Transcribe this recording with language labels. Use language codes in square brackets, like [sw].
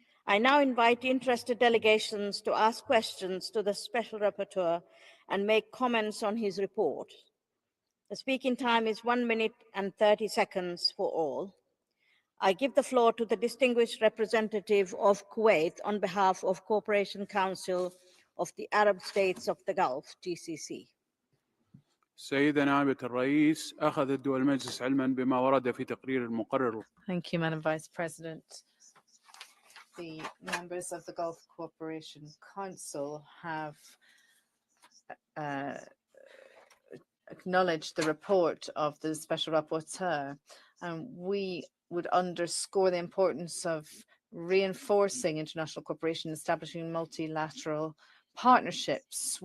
[en] I now invite interested delegations to ask questions to the Special Rapporteur and make comments on his report. The speaking time is 1 minute and 30 seconds for all. I give the floor to the distinguished representative of Kuwait on behalf of Cooperation Council of the Arab States of the Gulf, GCC. [ar] سيدة نائبة الرئيس، أخذ الدول المجلس علما بما ورد في تقرير المقرر. [en] Thank you, Madam Vice President. The members of the Gulf Cooperation Council have acknowledged the report of the Special Rapporteur, and we would underscore the importance of reinforcing international cooperation, establishing multilateral partnerships.